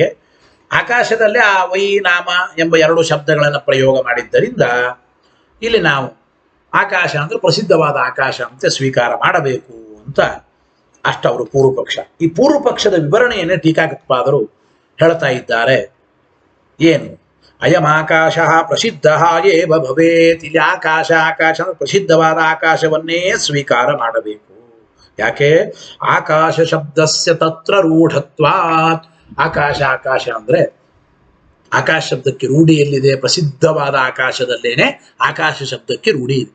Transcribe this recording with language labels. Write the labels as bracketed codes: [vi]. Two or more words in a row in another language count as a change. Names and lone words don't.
[kn] ಆಕಾಶದಲ್ಲಿ ಆ ವೈ ನಾಮ ಎಂಬ ಎರಡು ಶಬ್ದಗಳನ್ನು ಪ್ರಯೋಗ ಮಾಡಿದ್ದರಿಂದ ಇಲ್ಲಿ ನಾವು ಆಕಾಶ ಅಂದ್ರೆ ಪ್ರಸಿದ್ಧವಾದ ಆಕಾಶ ಅಂತ ಸ್ವೀಕಾರ ಮಾಡಬೇಕು ಅಂತ ಅಷ್ಟವರು ಪೂರ್ವ ಪಕ್ಷ. ಈ ಪೂರ್ವ ಪಕ್ಷದ ವಿವರಣೆಯನ್ನೇ ಟೀಕಾಕೃತ್ಪಾದರು ಹೇಳ್ತಾ ಇದ್ದಾರೆ. ಏನು? [sa] ಅಯಂ ಆಕಾಶ ಪ್ರಸಿದ್ಧ ಏವ ಭವೇತ್. [kn] ಇಲ್ಲಿ ಆಕಾಶ ಅಂದ್ರೆ ಪ್ರಸಿದ್ಧವಾದ ಆಕಾಶವನ್ನೇ ಸ್ವೀಕಾರ ಮಾಡಬೇಕು. [sa] ಯಾಕೆ? ಆಕಾಶ ಶಬ್ದಸ್ಯ ತತ್ರ ರೂಢತ್ವಾತ್. [kn] ಆಕಾಶ ಅಂದ್ರೆ ಆಕಾಶ ಶಬ್ದಕ್ಕೆ ರೂಢಿ ಎಲ್ಲಿದೆ? ಪ್ರಸಿದ್ಧವಾದ ಆಕಾಶದಲ್ಲೇನೆ ಆಕಾಶ ಶಬ್ದಕ್ಕೆ ರೂಢಿ ಇದೆ.